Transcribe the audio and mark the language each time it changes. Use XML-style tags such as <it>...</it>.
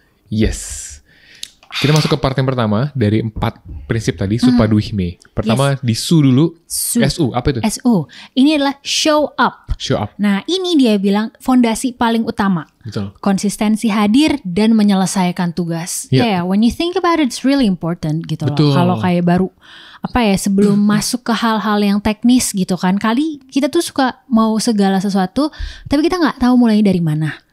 <id>Yes. Kita masuk ke part yang pertama dari 4 prinsip tadi, Supaduwihime. Pertama di SU dulu. SU, apa itu? SU. Ini adalah show up. Nah, ini dia bilang fondasi paling utama. Betul. Konsistensi hadir dan menyelesaikan tugas.</id> <en>When you think about it, it's really important</en> <id>gitu loh. Kalau kayak baru sebelum masuk ke hal-hal yang teknis gitu kan. Kali kita tuh suka mau segala sesuatu, tapi kita nggak tahu mulai dari mana.</id>